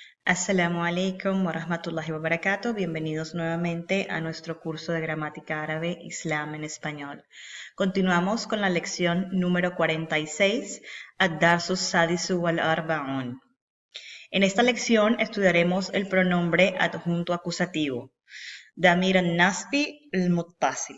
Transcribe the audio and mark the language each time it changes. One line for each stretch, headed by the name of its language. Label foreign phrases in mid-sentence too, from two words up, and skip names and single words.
Arabic: السلام عليكم ورحمة الله وبركاته.
Spanish: Bienvenidos nuevamente a nuestro curso de gramática árabe Islam en español. Continuamos con la lección número 46,
Arabic: الدرس السادس والأربعون.
Spanish: En esta lección estudiaremos el pronombre adjunto acusativo,
Arabic: ضمير النصب المتصل.